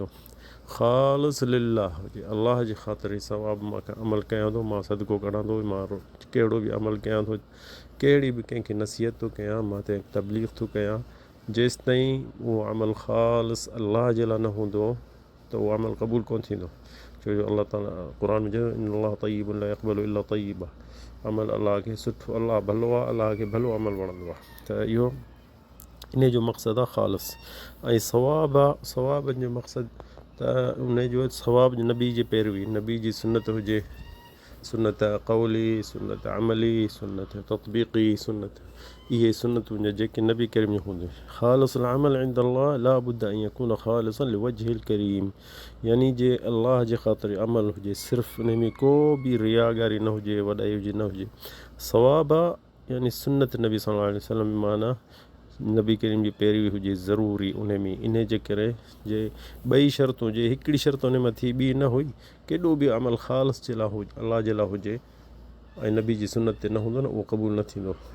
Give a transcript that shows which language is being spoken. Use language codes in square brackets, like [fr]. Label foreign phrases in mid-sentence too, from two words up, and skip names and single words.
[ar] خالص لله [sd] हुजे, अल्लाह जे ख़ातिर ई सवाबु मां अमल कयां थो, मां सदको कढां थो, मां कहिड़ो बि अमल कयां थो, कहिड़ी बि कंहिंखे नसीहत थो कयां, मां त तबलीग थो कयां, जेसि ताईं उहो अमल ख़ालिस अल्लाह जे लाइ न हूंदो त उहो अमल क़बूल कोन थींदो। छो जो अल्लाह ताला क़ुरान में चयो [ar] إن الله طيب لا يقبل إلا طيبا. [sd] अमल अल्लाह खे सुठो, अल्लाह भलो आहे, अल्लाह खे भलो अमल वणंदो आहे। त इहो इन जो मक़सदु आहे ख़ालिस। ऐं सवाब आहे, सवाबनि जो मक़सदु त उन जो सवाब नबी जी पैरवी, नबी जी सुन्नत हुजे, सुन्नत क़ौली, सुन्नत अमली, सुन्नत ततबीक़ी, सुन्नत इहे सुन्नतूं जेके नबी करीम जूं हूंदियूं। [ar] خالص العمل عند الله لا بد أن يكون خالصا لوجه الكريم. [sd] यानी जे अल्लाह जे ख़ातिर अमल हुजे, सिर्फ़ु उन में को बि रियागारी न हुजे, वॾाई हुजे न हुजे। सवाब आहे यानी सुन्नत नबी [ar] صلى الله عليه وسلم [sd] माना नबी करीम जी पैरवी हुजे ज़रूरी उन में। इन जे करे जे ॿई शर्तूं, जे हिकिड़ी शर्त उन में थी ॿी न हुई, केॾो बि अमल ख़ालिस जे लाइ हुजे, अल्लाह जे लाइ हुजे ऐं नबी जी सुन्नत ते न हूंदो न, उहो क़बूल न थींदो।